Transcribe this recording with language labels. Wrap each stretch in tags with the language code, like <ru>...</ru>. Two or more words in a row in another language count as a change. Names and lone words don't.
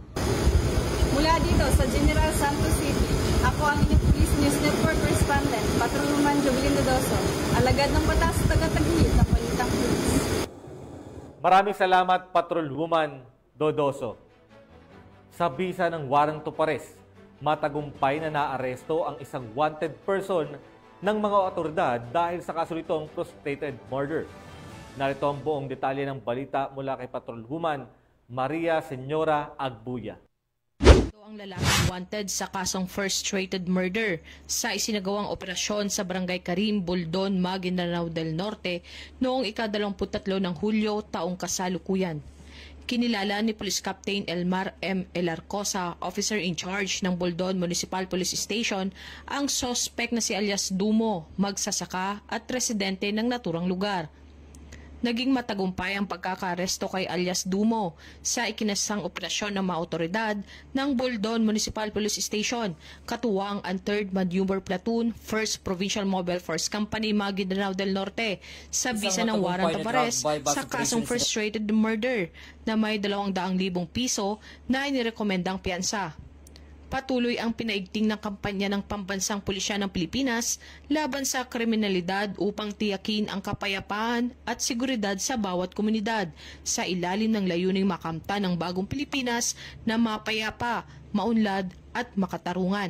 <tl>Mula dito sa General Santos City, ako ang inyong Police News Network Correspondent, Patrolwoman Jovelyn Dodoso, alagad ng batas taga-taguyod ng Balitang Pulis. Maraming salamat, Patrolwoman Dodoso. Sa bisa ng</tl> <en>warrant of arrest,</en> <tl>matagumpay na naaresto ang isang</tl> <en>wanted person</en> <tl>ng mga otoridad dahil sa kaso nitong</tl> <en>frustrated murder.</en> <tl>Narito ang buong detalye ng balita mula kay Patrolwoman Maria Senyora Agbuya. Ito ang lalaking wanted sa kasong</tl> <en>frustrated murder</en> <tl>sa isinagawang operasyon sa Barangay Karim, Buldon, Maguindanao del Norte noong ika-23 ng Hulyo taong kasalukuyan. Kinilala ni Police Captain Elmar M. Elarcosa,</tl> <en>officer in charge</en> <tl>ng Buldon Municipal Police Station, ang suspect na si alias Dumo, magsasaka at residente ng naturang lugar. Naging matagumpay ang pagkakaresto kay alias Dumo sa ikinasang operasyon ng mga otoridad ng Buldon Municipal Police Station, katuwang ang 3rd Maneuver Platoon, 1st Provincial Mobile Force Company, Maguindanao del Norte, sa bisa ng</tl> <en>warrant of arrest</en> <tl>sa kasong</tl> <en>frustrated murder</en> <tl>na may 200,000 piso na inirekomendang piyansa. Patuloy ang pinaigting ng kampanya ng Pambansang Pulisya ng Pilipinas laban sa kriminalidad upang tiyakin ang kapayapaan at seguridad sa bawat komunidad sa ilalim ng layuning makamta ng bagong Pilipinas na mapayapa, maunlad at makatarungan.</tl>